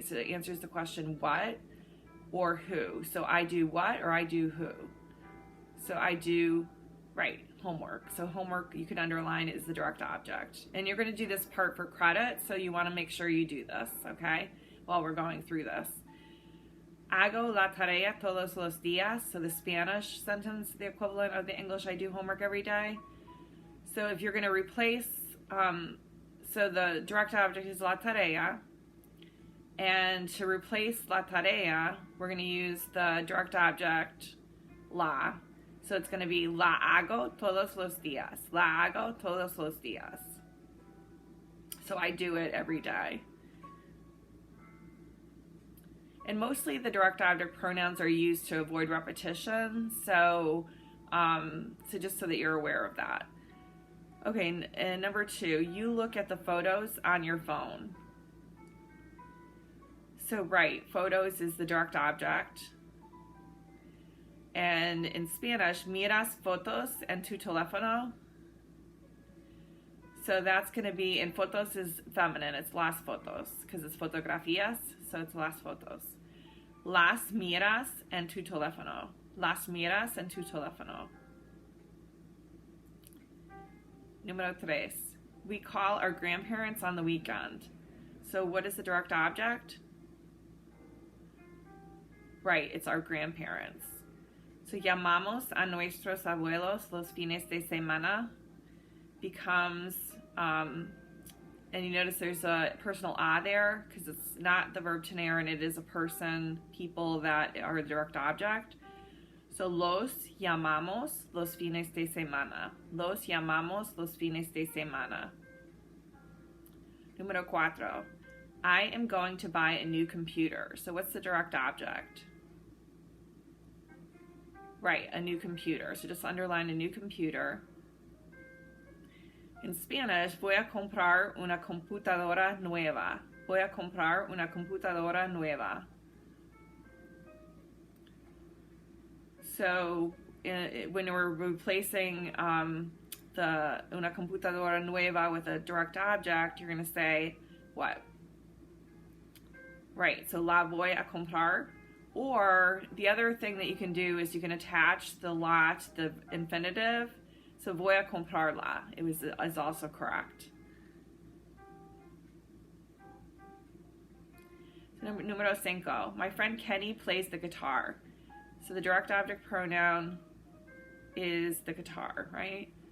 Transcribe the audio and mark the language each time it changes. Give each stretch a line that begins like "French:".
English: So it answers the question what or who. So I do what or I do who. So I do, right, homework. So homework, you can underline, is the direct object. And you're going to do this part for credit, so you want to make sure you do this, okay, while we're going through this.
Spanish: Hago la tarea todos los días.
English: So the Spanish sentence, the equivalent of the English, I do homework every day. So if you're going to replace, so the direct object is la tarea. And to replace la tarea, we're going to use the direct object la. So it's going to be
Spanish: la hago todos los días. La hago todos los días.
English: So I do it every day. And mostly the direct object pronouns are used to avoid repetition. So just so that you're aware of that. Okay, and number 2, you look at the photos on your phone. So right, photos is the direct object. And in Spanish,
Spanish: miras fotos en tu teléfono.
English: So that's going to be, and fotos is feminine, it's las fotos, because it's fotografías, so it's las fotos.
Spanish: Las miras en tu teléfono. Las miras en tu teléfono.
English: Número 3. We call our grandparents on the weekend. So what is the direct object? Right, it's our grandparents. So
Spanish: llamamos a nuestros abuelos los fines de semana
English: becomes, and you notice there's a personal a there because it's not the verb tener and it is a person, people that are the direct object.
Spanish: So los llamamos los fines de semana. Los llamamos los fines de semana. Número 4.
English: I am going to buy a new computer. So what's the direct object? Right, a new computer. So just underline a new computer. In Spanish,
Spanish: voy a comprar una computadora nueva. Voy a comprar una computadora nueva.
English: So when we're replacing the una computadora nueva with a direct object, you're going to say what? Right, so
Spanish: la voy a comprar.
English: Or the other thing that you can do is you can attach the la to the infinitive. So
Spanish: voy a comprarla
English: is also correct. So número 5. My friend Kenny plays the guitar. So the direct object pronoun is the guitar, right?